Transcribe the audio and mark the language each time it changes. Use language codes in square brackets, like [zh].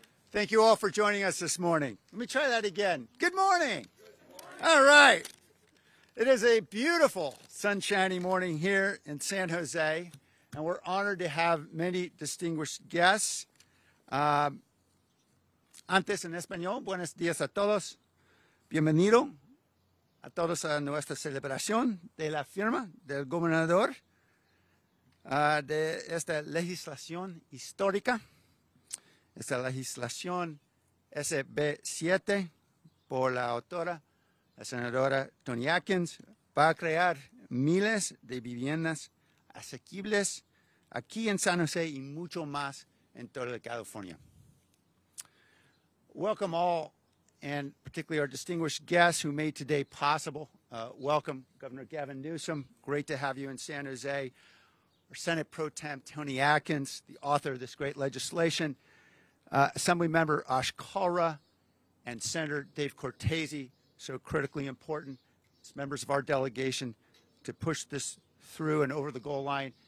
[en] Thank you all for joining us this morning. Let me try that again. Good morning. All right. It is a beautiful, sunshiny morning here in San Jose, and we're honored to have many distinguished guests. [es] Antes en español, buenos días a todos. Bienvenido a todos a nuestra celebración de la firma del gobernador de esta legislación histórica, esta legislación SB7 por la autora, la senadora Toni Atkins, va a crear miles de viviendas asequibles aquí en San Jose y mucho más en toda California. [en] Welcome all, and particularly our distinguished guests who made today possible. Welcome, Governor Gavin Newsom. Great to have you in San Jose. Our Senate Pro Tem Toni Atkins, the author of this great legislation. Assemblymember Ash Kalra and Senator Dave Cortese, so critically important as members of our delegation to push this through and over the goal line.